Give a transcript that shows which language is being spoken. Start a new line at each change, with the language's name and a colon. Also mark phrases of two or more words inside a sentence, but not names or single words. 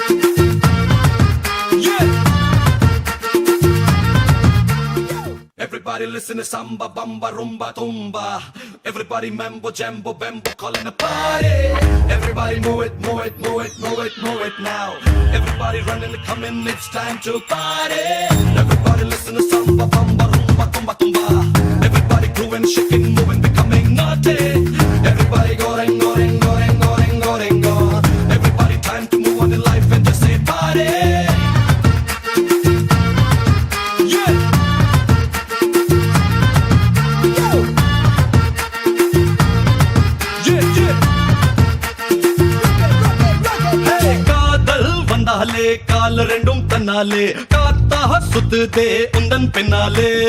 English: Everybody Everybody listen to samba, bamba, rumba, tumba. Everybody mambo, jambo, bambo, calling a party. Everybody move it, move it, move it, move it, move it now. Everybody running, coming, it's time to party. Everybody listen to samba, bamba, rumba, tumba, tumba. Everybody grooving, shaking, moving, becoming naughty. Everybody going, going, going, going, going, go. Everybody time to move on in life and just say party.
Tamil: கால் ரெண்டும் தன்னாலே காத்தாக சுத்துதே உந்தன் பின்னாலே